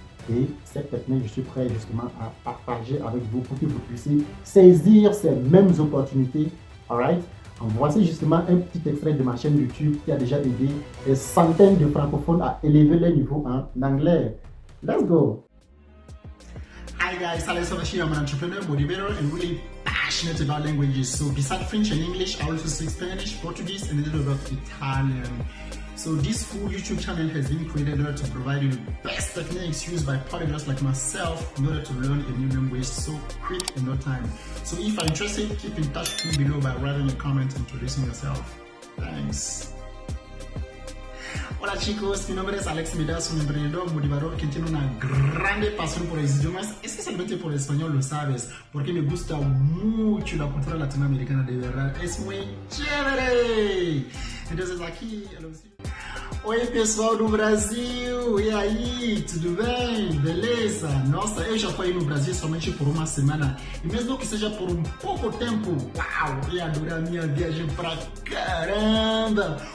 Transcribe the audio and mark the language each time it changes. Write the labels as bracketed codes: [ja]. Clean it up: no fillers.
[fr] Et cette technique, je suis prêt justement à partager avec vous pour que vous puissiez saisir ces mêmes opportunités. Alright? Voici justement un petit extrait de ma chaîne YouTube qui a déjà aidé des centaines de francophones à élever leur niveau en anglais. [en] Let's go! Hi guys, Alex Ovashi. I'm an entrepreneur, motivator, and really passionate about languages. So besides French and English, I also speak Spanish, Portuguese, and a little bit of Italian. So this full YouTube channel has been created in order to provide you the best techniques used by polyglots like myself in order to learn a new language so quick in no time. So if you're interested, keep in touch with me below by writing a comment and introducing yourself. Thanks. [es] Hola chicos, mi nombre es Alex Midas, un emprendedor motivador que tiene una grande pasión por los idiomas, especialmente por el español, lo sabes, porque me gusta mucho la cultura latinoamericana, de verdad, es muy chévere. Entonces aqui, [pt] oi pessoal do Brasil, e aí, tudo bem? Beleza? Nossa, eu já fui no Brasil somente por uma semana, e mesmo que seja por um pouco tempo, uau, eu adoro a minha viagem pra caramba!